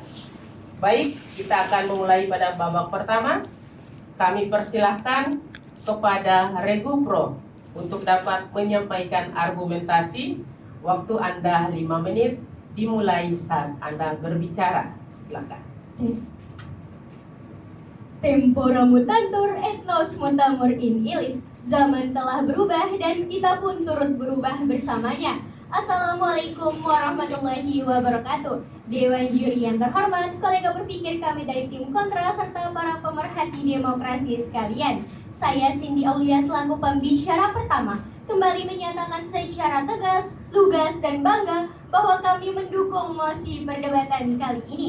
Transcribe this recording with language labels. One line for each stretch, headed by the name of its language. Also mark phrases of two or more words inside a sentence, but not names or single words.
Indonesian: Baik, kita akan memulai pada babak pertama. Kami persilahkan kepada regu pro untuk dapat menyampaikan argumentasi. Waktu Anda 5 menit dimulai saat Anda berbicara. Silakan.
Latin: Tempora mutantur etnos mutamur in illis.
Indonesian: Zaman telah berubah dan kita pun turut berubah bersamanya.
Arabic: السلام عليكم ورحمة الله وبركاته.
Indonesian: Dewan juri yang terhormat, kolega berpikir kami dari tim kontra serta para pemerhati demokrasi sekalian. Saya Cindy Aulia selaku pembicara pertama kembali menyatakan secara tegas, lugas dan bangga bahwa kami mendukung mosi perdebatan kali ini.